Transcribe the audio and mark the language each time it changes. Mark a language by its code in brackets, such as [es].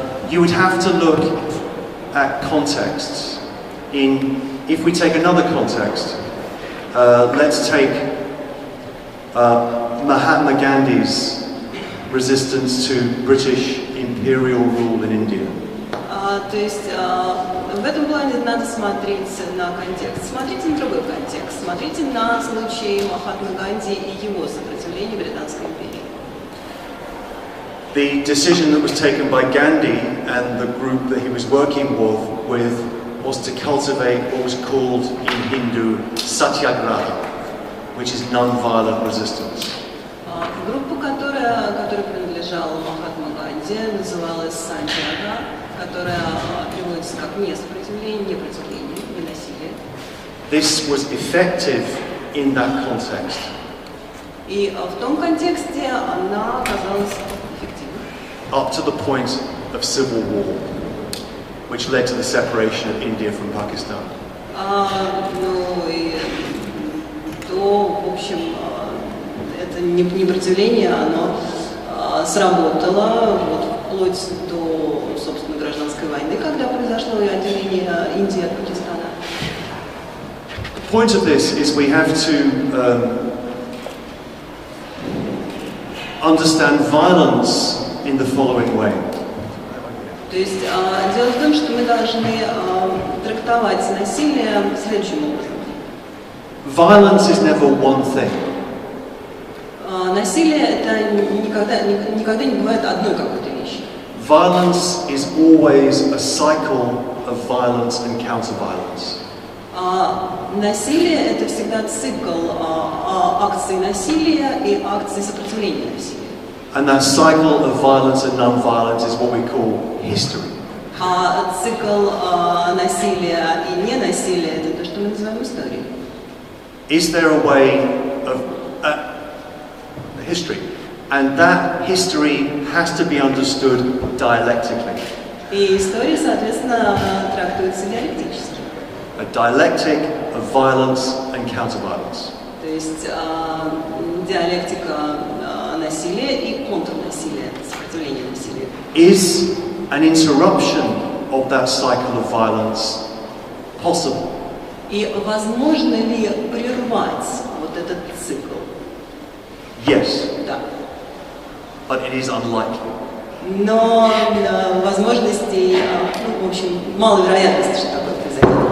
[en] You would have to look at contexts. If we take another context, let's take Mahatma Gandhi's resistance to British imperial rule in India. [ru] То есть в этом плане надо смотреть на контекст. Смотрите на другой контекст. Смотрите на случай Махатмы Ганди и его сопротивления Британской империи. [en] The decision that was taken by Gandhi and the group that he was working with was to cultivate what was called in Hindu satyagraha, which is non-violent resistance. [ru] Группа, которая принадлежала Махатма Ганди, называлась Сантьяга, которая переводится как несопротивление, непротивление, ненасилие. [en] This was effective in that context. [ru] И в том контексте она оказалась эффективной. [en] Up to the point of civil war, which led to the separation of India from Pakistan. [ru] Ну и то, в общем, это непротивление, оно сработало вплоть до, собственно, гражданской войны, когда произошло отделение Индии от Пакистана. [en] The point of this is we have to understand violence in the following way. [ru] То есть дело в том, что мы должны трактовать насилие следующим образом. [en] Violence is never one thing. [ru] Насилие это никогда не бывает одной какой-то вещи. [en] Violence is always a cycle of violence and counter-violence. [ru] Насилие это всегда цикл акций насилия и акций сопротивления насилию. [en] And that cycle of violence and non-violence is what we call history. [ru] Цикл насилия и ненасилия это то, что мы называем историей. [en] Is there a way of history? And that history has to be understood dialectically. [ru] И история, соответственно, трактуется диалектически. [en] A dialectic of violence and counter-violence. [ru] То есть диалектика насилия и контрнасилия, сопротивление насилию. [en] Is an interruption of that cycle of violence possible? [ru] И возможно ли прервать вот этот цикл? [en] Yes. [ru] Да. [en] But it is unlikely. [ru] Но возможностей, в общем, маловероятности, что такое произойдет.